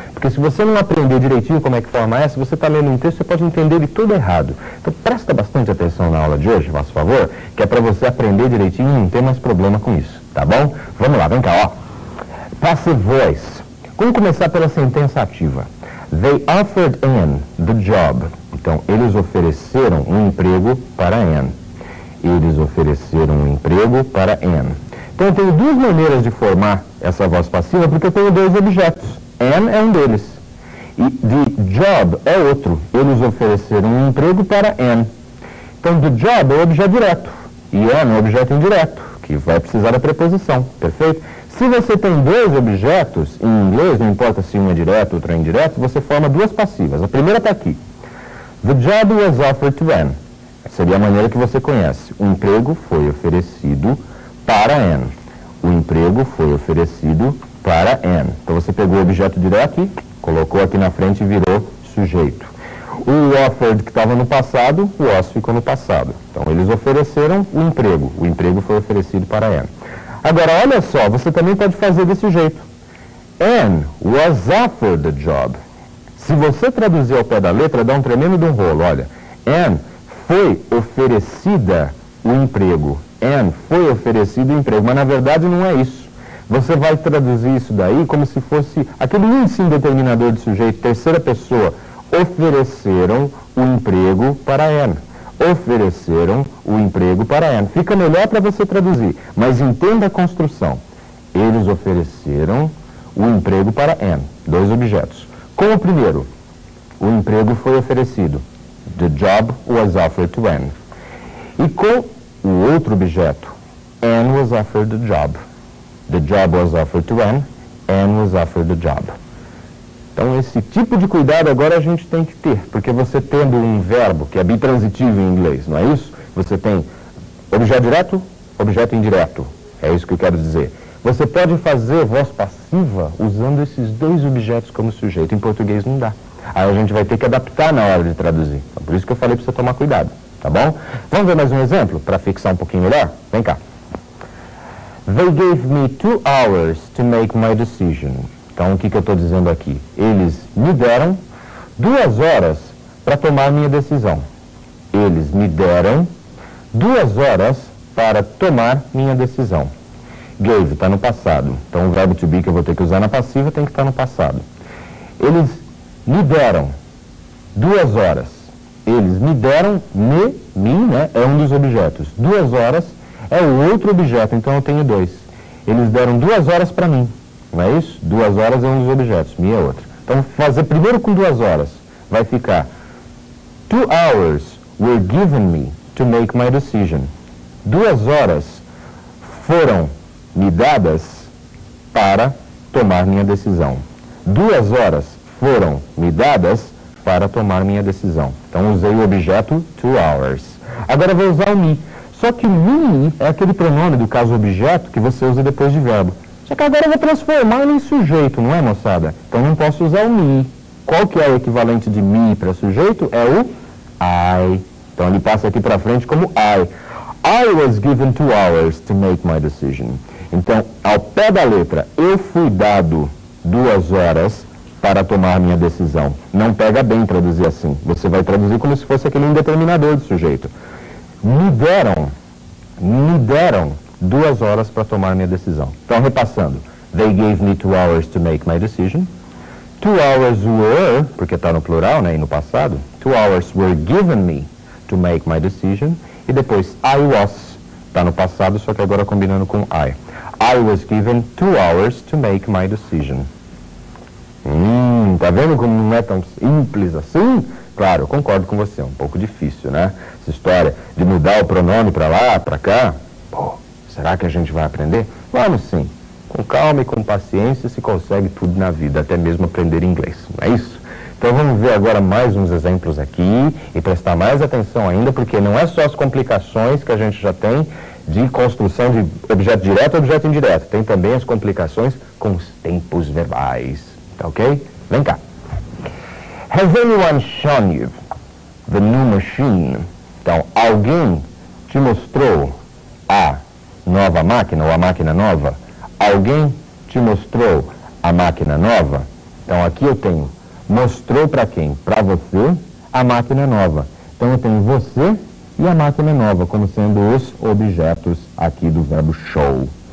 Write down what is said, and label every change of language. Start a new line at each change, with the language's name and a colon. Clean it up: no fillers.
Portuguese: Porque se você não aprender direitinho como é que forma essa, você está lendo um texto, você pode entender ele todo errado. Então presta bastante atenção na aula de hoje, faz favor, que é para você aprender direitinho e não ter mais problema com isso, tá bom? Vamos lá, vem cá, ó.
English: Passive voice.
Portuguese: Vamos começar pela sentença ativa.
English: They offered Anne the job.
Portuguese: Então, eles ofereceram um emprego para Anne. Eles ofereceram um emprego para Anne. Então, eu tenho duas maneiras de formar essa voz passiva, porque eu tenho dois objetos. Anne é um deles. E
English: the job
Portuguese: é outro. Eles ofereceram um emprego para Anne. Então,
English: the job
Portuguese: é o objeto direto. E Anne é o objeto indireto, que vai precisar da preposição. Perfeito? Se você tem dois objetos em inglês, não importa se um é direto ou outro é indireto, você forma duas passivas. A primeira está aqui.
English: The job was offered to Anne.
Portuguese: Seria a maneira que você conhece. O emprego foi oferecido para Anne. O emprego foi oferecido para Anne. Então você pegou o objeto direto e colocou aqui na frente e virou sujeito. O offered que estava no passado, o was ficou no passado. Então eles ofereceram o emprego. O emprego foi oferecido para Anne. Agora, olha só, você também pode fazer desse jeito.
English: Anne was offered the job.
Portuguese: Se você traduzir ao pé da letra, dá um tremendo de um rolo. Olha, Anne foi oferecida o emprego. Anne foi oferecido o emprego, mas na verdade não é isso. Você vai traduzir isso daí como se fosse aquele índice indeterminador de sujeito, terceira pessoa. Ofereceram o emprego para Anne. Ofereceram o emprego para Anne. Fica melhor para você traduzir, mas entenda a construção. Eles ofereceram o emprego para Anne. Dois objetos. Com o primeiro, o emprego foi oferecido.
English: The job was offered to Anne.
Portuguese: E com o outro objeto,
English: Anne was offered the job. The job was offered to Anne. Anne was offered the job.
Portuguese: Então, esse tipo de cuidado agora a gente tem que ter, porque você tendo um verbo que é bitransitivo em inglês, não é isso? Você tem objeto direto, objeto indireto. É isso que eu quero dizer. Você pode fazer voz passiva usando esses dois objetos como sujeito. Em português não dá. Aí a gente vai ter que adaptar na hora de traduzir. Então, por isso que eu falei para você tomar cuidado, tá bom? Vamos ver mais um exemplo para fixar um pouquinho melhor? Vem cá.
English: They gave me 2 hours to make my decision.
Portuguese: Então, o que eu estou dizendo aqui? Eles me deram 2 horas para tomar minha decisão. Eles me deram 2 horas para tomar minha decisão. Gave está no passado. Então, o verbo to be que eu vou ter que usar na passiva tem que estar no passado. Eles me deram 2 horas. Eles me deram, me, né, é um dos objetos. 2 horas é o outro objeto, então eu tenho 2. Eles deram 2 horas para mim. Não é isso? 2 horas é um dos objetos, me é outro. Então, fazer primeiro com 2 horas. Vai ficar
English: 2 hours were given me to make my decision.
Portuguese: 2 horas foram me dadas para tomar minha decisão. 2 horas foram me dadas para tomar minha decisão. Então, usei o objeto
English: 2 hours.
Portuguese: Agora, vou usar o me. Só que me é aquele pronome do caso objeto que você usa depois de verbo. Só que agora eu vou transformar ele em sujeito, não é, moçada? Então não posso usar o me. Qual que é o equivalente de me para sujeito? É o I. Então ele passa aqui para frente como I.
English: I was given 2 hours to make my decision.
Portuguese: Então, ao pé da letra, eu fui dado 2 horas para tomar minha decisão. Não pega bem traduzir assim. Você vai traduzir como se fosse aquele indeterminador de sujeito. Me deram 2 horas para tomar minha decisão. Então, repassando.
English: They gave me 2 hours to make my decision. 2 hours were,
Portuguese: porque está no plural, né, e no passado,
English: 2 hours were given me to make my decision,
Portuguese: e depois
English: I was,
Portuguese: está no passado, só que agora combinando com I.
English: I was given 2 hours to make my decision.
Portuguese: Tá vendo como não é tão simples assim? Claro, eu concordo com você, é um pouco difícil, né? Essa história de mudar o pronome para lá, para cá. Pô, será que a gente vai aprender? Vamos sim. Com calma e com paciência se consegue tudo na vida, até mesmo aprender inglês, não é isso? Então vamos ver agora mais uns exemplos aqui e prestar mais atenção ainda, porque não é só as complicações que a gente já tem de construção de objeto direto e objeto indireto. Tem também as complicações com os tempos verbais. Tá ok? Vem cá.
English: Has anyone shown you the new machine?
Portuguese: Então, alguém te mostrou a nova máquina ou a máquina nova? Alguém te mostrou a máquina nova? Então, aqui eu tenho mostrou para quem? Para você a máquina nova. Então, eu tenho você e a máquina nova como sendo os objetos aqui do verbo show.